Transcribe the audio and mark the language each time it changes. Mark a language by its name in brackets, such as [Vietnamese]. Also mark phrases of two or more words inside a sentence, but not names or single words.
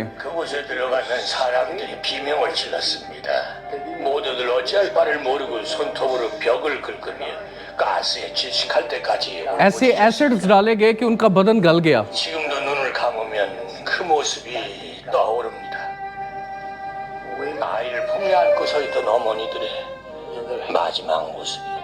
[Korean] 그곳에 들어가면 사람들이 비명을 질렀습니다. 모두들 어찌할 바를 모르고 손톱으로 벽을 긁으며 가스에 질식할 때까지 [Urdu] ایسے ایسڈز ڈالے گئے کہ ان کا بدن گل گیا۔ [Korean] 지금도 눈을 감으면 그 모습이 떠오릅니다. 아이를 품에 안고 서 있던 어머니들의 마지막 모습이.